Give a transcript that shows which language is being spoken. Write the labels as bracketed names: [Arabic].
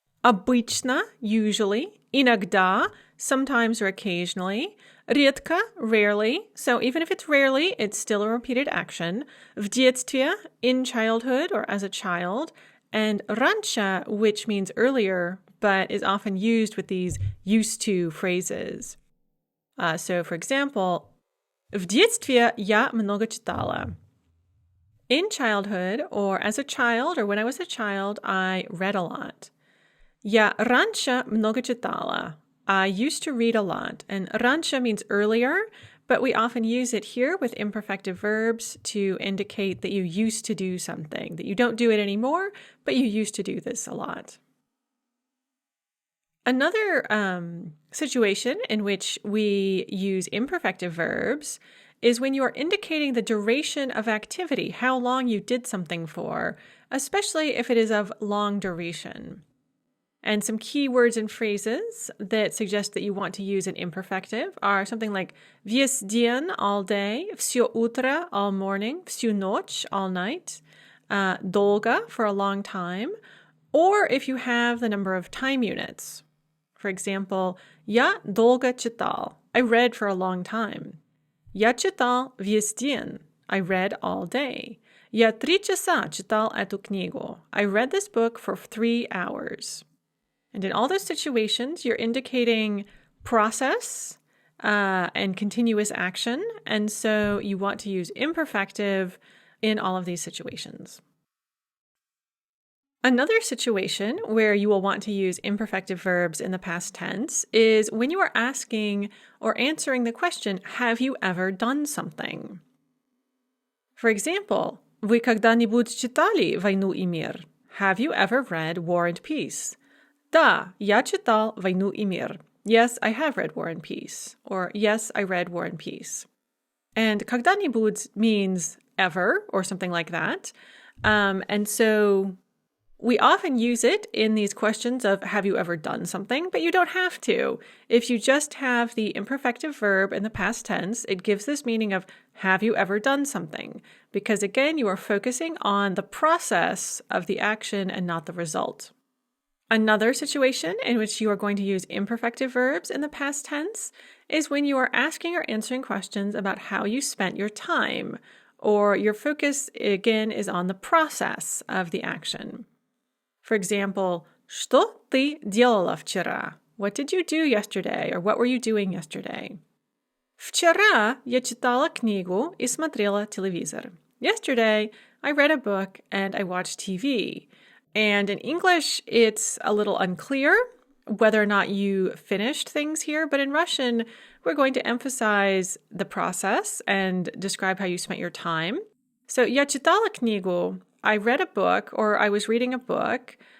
[English] Обычно, usually. Иногда, sometimes or occasionally. Редко, rarely, so even if it's rarely, it's still a repeated action. [Russian] В детстве, [English] in childhood or as a child. And раньше, which means earlier, but is often used with these used to phrases. So for example, [Russian] в детстве я много читала. [English] In childhood, or as a child, or when I was a child, I read a lot. [Russian] Я раньше много читала. [English] I used to read a lot. And раньше means earlier, but we often use it here with imperfective verbs to indicate that you used to do something, that you don't do it anymore, but you used to do this a lot. Another situation in which we use imperfective verbs is when you are indicating the duration of activity, how long you did something for, especially if it is of long duration. And some key words and phrases that suggest that you want to use an imperfective are something like [Russian] весь день, [English] all day, [Russian] все утро, [English] all morning, [Russian] всю ночь, [English] all night, долго, for a long time, or if you have the number of time units. For example, [Russian] я долго читал. [English] I read for a long time. [Russian] Я читал весь день. [English] I read all day. [Russian] Я 3 часа читал эту книгу. [English] I read this book for 3 hours. And in all those situations, you're indicating process and continuous action. And so you want to use imperfective in all of these situations. Another situation where you will want to use imperfective verbs in the past tense is when you are asking or answering the question, have you ever done something? For example, [Russian] вы когда-нибудь читали «Войну и мир»? [English] Have you ever read War and Peace? [Russian] Да, я читал «Войну и мир». [English] Yes, I have read War and Peace. Or yes, I read War and Peace. And когда-нибудь means ever or something like that. And so we often use it in these questions of have you ever done something, but you don't have to. If you just have the imperfective verb in the past tense, it gives this meaning of have you ever done something? Because again, you are focusing on the process of the action and not the result. Another situation in which you are going to use imperfective verbs in the past tense is when you are asking or answering questions about how you spent your time, or your focus, again, is on the process of the action. For example, [Russian] что ты делала вчера? [English] What did you do yesterday, or what were you doing yesterday? [Russian] Вчера я читала книгу и смотрела телевизор. [English] Yesterday, I read a book and I watched TV. And in English, it's a little unclear whether or not you finished things here, but in Russian, we're going to emphasize the process and describe how you spent your time. So, [Russian] я читала книгу, [English] I read a book, or I was reading a book.